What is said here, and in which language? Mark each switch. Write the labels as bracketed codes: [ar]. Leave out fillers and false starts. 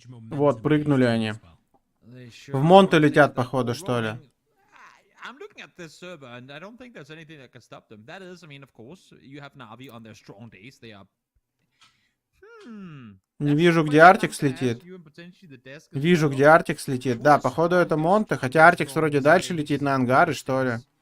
[ru] Вот, прыгнули они. В Монте летят, походу, что ли. [en] I'm looking at this server, and I don't think there's anything that can stop them. That is, I mean, of course, you have Navi on their strong days. They are... [ru] Не вижу, где Артикс летит. Вижу, где Артикс летит. Да, походу это Монте, хотя Артикс вроде дальше летит на ангары, что ли.